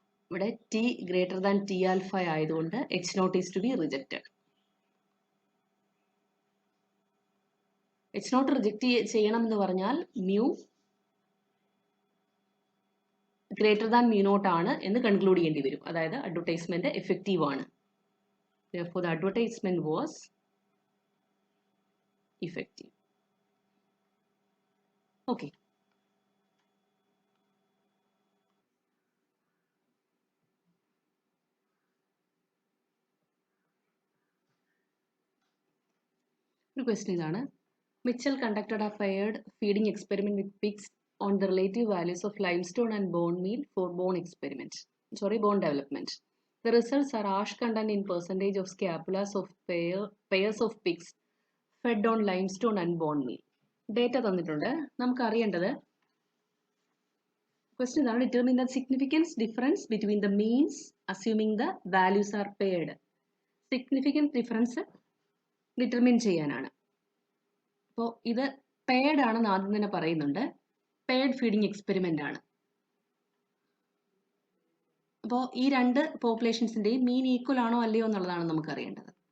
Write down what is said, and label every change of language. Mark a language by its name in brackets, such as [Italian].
[Malayalam] ഇവിടെ T greater than T alpha ആയതുകൊണ്ട് [English] H0 is to be rejected. [Malayalam] H0 reject ചെയ്യണം എന്ന് പറഞ്ഞാൽ mu greater than mu not ആണ് എന്ന് കൺക്ലൂഡ് ചെയ്യേണ്ടി വരും. അതായത് അഡ്വർടൈസ്മെന്റ് എഫക്റ്റീവ് ആണ്. [English] Therefore, the advertisement was effective. Okay. [Malayalam] ഒരു ക്വസ്റ്റ്യൻ ഇതാണ്. [English] Mitchell conducted a paired feeding experiment with pigs on the relative values of limestone and bone meal for bone development. The results are ash content in percentage of scapulas of pairs of pigs fed on limestone and bone meal. [Malayalam] Data തന്നിട്ടുണ്ട്. നമുക്ക് അറിയേണ്ടത് question ഇതാണ്. [English] Determine the significance difference between the means assuming the values are paired. [Malayalam] Significant difference determine ചെയ്യാനാണ്. അപ്പോൾ ഇത് paid ആണെന്ന് ആദ്യം തന്നെ പറയുന്നുണ്ട്. പെയ്ഡ് ഫീഡിങ് എക്സ്പെരിമെന്റ് ആണ്. അപ്പോൾ ഈ രണ്ട് പോപ്പുലേഷൻസിന്റെയും മീൻ ഈക്വൽ ആണോ അല്ലയോ എന്നുള്ളതാണ് നമുക്ക് അറിയേണ്ടത്.